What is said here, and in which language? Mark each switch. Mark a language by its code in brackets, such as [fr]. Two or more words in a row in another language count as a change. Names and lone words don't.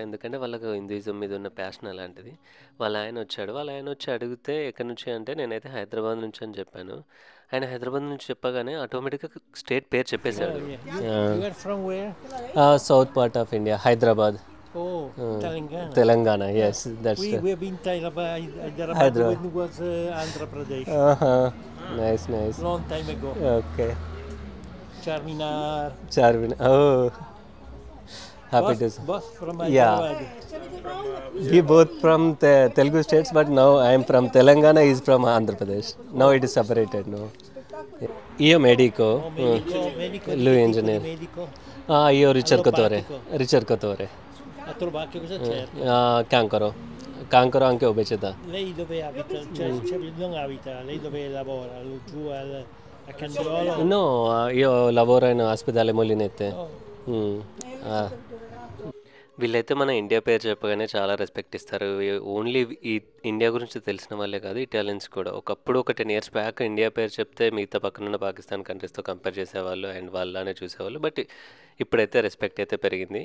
[te] ఎందుకంటే వాళ్ళకు హిందూయిజం మీద ఉన్న ప్యాషన్ అలాంటిది. వాళ్ళ ఆయన వచ్చి అడిగితే ఎక్కడి నుంచి అంటే నేనైతే హైదరాబాద్ నుంచి అని చెప్పాను. ఆయన హైదరాబాద్ నుంచి చెప్పగానే ఆటోమేటిక్గా స్టేట్ పేరు చెప్పేశాడు. [en] South part of India, Hyderabad. Telangana, yes, that's we've been Hyderabad when it was Andhra Pradesh. Nice. Long time ago. Okay. Charminar. Oh, happy to see. Both from Hyderabad. We both from Telugu states, but now I am from Telangana. He is from Andhra Pradesh. Now it is separated. [it] No. Io medico. Lui engineer. Io ricercatore. A Trovacchio cosa certo? Cancro. cancro anche obesità. Lei dove abita? Cioè, non abita, lei dove lavora? Giù a Candiolo? No, io lavoro in ospedale Molinette. Oh. Ah. [te] వీళ్ళైతే మన ఇండియా పేరు చెప్పగానే చాలా రెస్పెక్ట్ ఇస్తారు. ఓన్లీ ఈ ఇండియా గురించి తెలిసిన వాళ్ళే కాదు, ఇటాలియన్స్ కూడా. ఒకప్పుడు ఒక 10 [en] years back [te] ఇండియా పేరు చెప్తే మిగతా పక్కనున్న పాకిస్తాన్ కంట్రీస్తో కంపేర్ చేసేవాళ్ళు అండ్ వాళ్ళనే చూసేవాళ్ళు. బట్ ఇప్పుడైతే రెస్పెక్ట్ అయితే పెరిగింది.